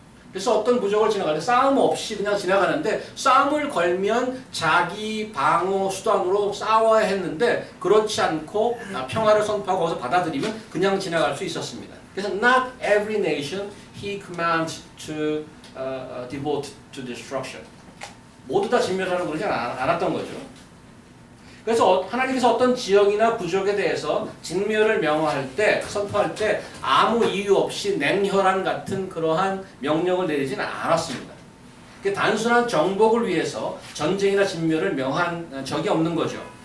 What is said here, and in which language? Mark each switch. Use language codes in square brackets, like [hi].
[ko] 그래서 어떤 부족을 지나갈 때 싸움 없이 그냥 지나가는데 싸움을 걸면 자기 방어 수단으로 싸워야 했는데 그렇지 않고 평화를 선포하고 거기서 받아들이면 그냥 지나갈 수 있었습니다. [en] 그래서 not every nation he commands to devote to destruction. [ko] 모두 다 진멸하라고 그러지 않았던 거죠. 그래서 하나님께서 어떤 지역이나 부족에 대해서 진멸을 명할 때, 선포할 때 아무 이유 없이 냉혈한 같은 그러한 명령을 내리지는 않았습니다. 단순한 정복을 위해서 전쟁이나 진멸을 명한 적이 없는 거죠.